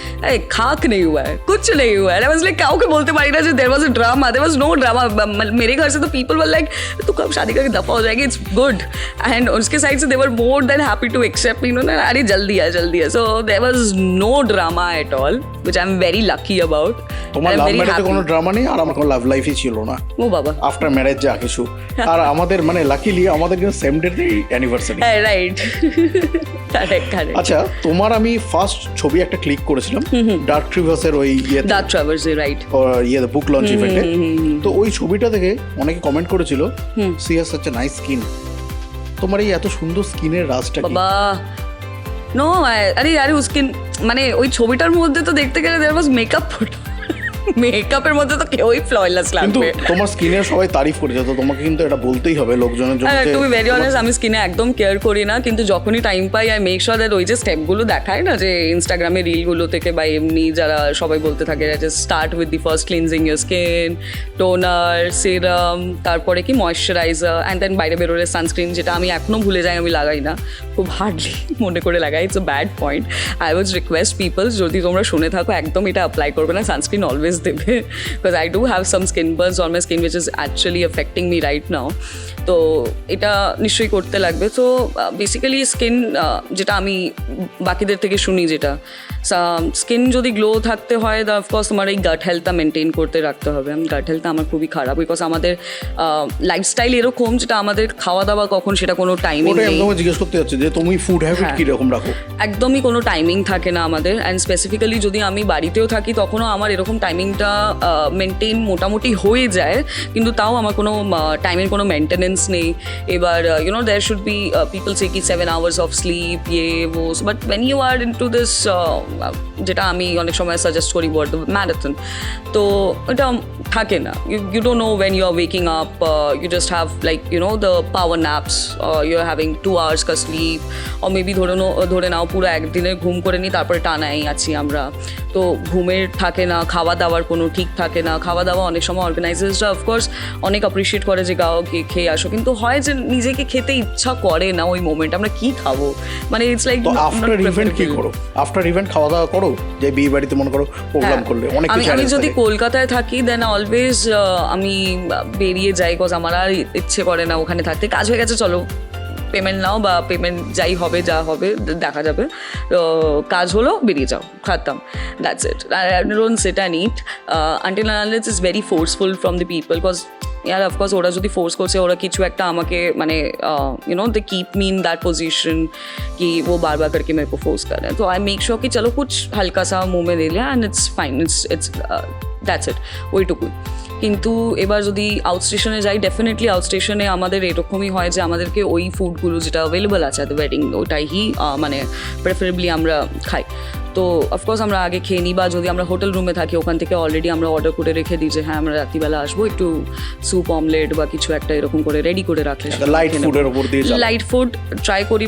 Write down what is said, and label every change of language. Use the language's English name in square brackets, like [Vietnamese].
[Hindi] अरे खाक नहीं हुआ है, कुछ नहीं हुआ है. [English] I was like [Hindi] काउके बोलते पारी ना, [English] There was a drama, there was no drama. [Hindi] मेरे घर से तो [English] people were like [Hindi] तू कब शादी करके दफा हो जाएगी, [English] It's good. And [Hindi] उसके साइड से [English] they were more than happy to accept, you know ना, [Hindi] अरे जल्दी है. [English] So there was no drama at all, which I am very lucky about. [Bangla] তোমার লাভ ম্যারেজে কোনো ড্রামা নেই, আর আমার কোনো লাভ লাইফই ছিল না. ও বাবা, আফটার ম্যারেজ যা কিছু. আর আমাদের মানে লাকিলি আমাদের কিন্তু সেম ডেটেই অ্যানিভার্সারি. হ্যাঁ রাইট, কারেক্ট. আচ্ছা, তোমার আমি ফার্স্ট ছবি একটা ক্লিক করেছিলাম ডার্ক ট্রিভার্সের ওই ডার্ক ট্রাভার্সে, রাইট, বুক লঞ্চ ইভেন্টে. তো ওই ছবিটা দেখে অনেকে কমেন্ট করেছিল [English] She has such a nice skin. [Bangla] তোমার এই এত সুন্দর স্কিনের রাজটা কি? বাবা নো, আরে স্কিন মানে ওই ছবিটার মধ্যে তো দেখতে গেলে [English] there was makeup photo, [Bangla] মেকআপের মধ্যে তো কেউই ফ্ললেস লাগবে. কিন্তু তোমার স্কিনের সবাই তারিফ করেছে, তো তোমাকে কিন্তু এটা বলতেই হবে লোকজনের জন্য. [English] to be very honest, [Bangla] আমি স্কিনে একদম কেয়ার করি না, কিন্তু যখনই time pi [English] I make sure that [Bangla] ওই যে স্টেপগুলো দেখায় না যে ইনস্টাগ্রামে রিলগুলো থেকে বা এমনি যারা সবাই বলতে থাকে যে [English] start with the first cleansing your skin, [Bangla] toner, serum, তারপরে কি ময়শ্চারাইজার, অ্যান্ড দেন বাইরে বেরোলে সানস্ক্রিন, যেটা আমি এখনও ভুলে যাই, আমি লাগাই না, খুব হার্ডলি মনে করে লাগাই. [English] It's a bad point. I would request people, [Bangla] যদি তোমরা শুনে থাকো, একদম এটা অ্যাপ্লাই করবে না, সানস্ক্রিন অলওয়েজ দেবে, [English] because I do have some skin burns on my skin which is actually affecting me right now. [Bangla] তো এটা নিশ্চয়ই করতে লাগবে. তো বেসিক্যালি স্কিন যেটা আমি বাকিদের থেকে শুনি, যেটা স্কিন যদি গ্লো থাকতে হয়, অফকোর্স তোমার এই গাট হেলথটা মেনটেন করতে রাখতে হবে. গাট হেলথটা আমার খুবই খারাপ, বিকজ আমাদের লাইফস্টাইল এরকম যেটা আমাদের খাওয়া দাওয়া কখন সেটা কোনো টাইমিং নেই. জিজ্ঞেস করতে যাচ্ছে যে তুমি ফুড হ্যাবিট কি রকম রাখো? একদমই কোনো টাইমিং থাকে না আমাদের. অ্যান্ড স্পেসিফিক্যালি যদি আমি বাড়িতেও থাকি, তখনও আমার এরকম টাইমিং টাইমিংটা মেনটেন মোটামুটি হয়ে যায়, কিন্তু তাও আমার কোনো টাইমের কোনো মেনটেনেন্স নেই। [English] এবার there should be people say কি 7 hours of sleep but when you are into this, [Bangla] যেটা আমি অনেক সময় সাজেস্ট করি বলতে ম্যারাথন, তো এটা থাকে না। [English] You don't know when you are waking up, you just have like the power naps, you're having 2 hours ka sleep, or maybe [Bangla] ধরে নাও পুরো একদিনের ঘুম করে নিই, তারপরে টানাই আছি আমরা, তো ঘুমের থাকে না, খাওয়া দাওয়ার কোনো ঠিক থাকে না। খাওয়া দাওয়া অনেক সময় অর্গানাইজার্সরা অফকোর্স অনেক অ্যাপ্রিসিয়েট করে যে গাও খেয়ে আসো, কিন্তু হয় যে নিজেকে খেতে ইচ্ছা করে না ওই মোমেন্ট, আমরা কি খাবো, মানে [English] it's like [Bangla] আফটার ইভেন্ট কি করো? আফটার ইভেন্ট খাওয়া দাওয়া করো, যে বিয়ে বাড়িতে মনে করো প্রোগ্রাম করলে অনেক কিছু। আমি যদি কলকাতায় থাকি দেন অলওয়েজ আমি বেরিয়ে যাই, বিকজ আমার আর ইচ্ছে করে না ওখানে থাকতে। কাজ হয়ে গেছে, চলো পেমেন্ট নাও, বা পেমেন্ট যাই হবে যা হবে দেখা যাবে, কাজ হলো বেরিয়ে যাও, খাতাম, [English] That's it. I don't sit and eat until and unless it's very forceful from the people, because यार [Bangla] অফকোর্স ওরা যদি ফোর্স করছে, ওরা কিছু একটা আমাকে মানে [English] they keep me in that position [Hindi] कि वो बार बार करके मेरे को फोर्स कर रहे हैं, तो आई मेक श्योर कि चलो कुछ हल्का सा मुंह में ले लिया [English] and it's fine, it's [Bangla] that's it, ওইটুকুই। কিন্তু এবার যদি আউট স্টেশনে যাই, ডেফিনেটলি আউট স্টেশনে আমাদের এরকমই হয় যে আমাদেরকে ওই ফুডগুলো যেটা অ্যাভেলেবল আছে দ্য ওয়েডিং, ওটাই মানে প্রেফারেবলি আমরা খাই। তো অফকোর্স আমরা আগে খেয়ে নিই, বা যদি আমরা হোটেল রুমে থাকি ওখান থেকে অলরেডি আমরা অর্ডার করে রেখে দিই যে হ্যাঁ আমরা রাত্রিবেলা আসবো, একটু স্যুপ অমলেট বা কিছু একটা এরকম করে রেডি করে রাখলে লাইট ফুড ট্রাই করি।